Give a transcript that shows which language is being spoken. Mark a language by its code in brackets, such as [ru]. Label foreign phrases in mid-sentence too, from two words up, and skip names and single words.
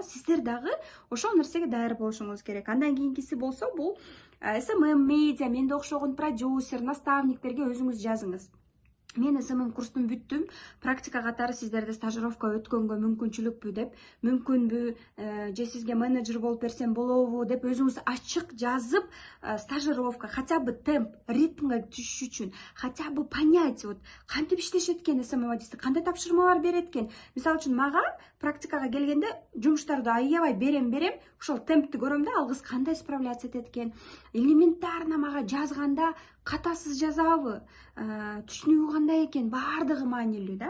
[ky] Сиздер дагы ошол нерсеге даяр болушуңуз керек. Андан кийинкиси болсо бул SMM медиа, менде окшогон продюсер, наставниктерге өзүңүз жазыңыз. Мен SMM курстун бүттүм, практика катары сиздерде стажировка өткөнгө мүмкүнчүлүкпү деп, мүмкүнбү, же сизге менеджер болуп берсем болобу деп өзүңүз ачык жазып, стажировка, [ru] хотя бы темп, [ky] ритмге түшүш үчүн, [ru] хотя бы понять, вот [ky] кантип иштешет экен SMM адисти, кандай тапшырмалар берет экен. Мисалы үчүн мага практикага келгенде жумуштарды аябай берем, ошол темпти көрөм да, ал кыз кандай справляться этет экен. Элементарно мага жазганда катасыз жазабы, түшүнүгү кандай экен, баардыгы маанилүү да.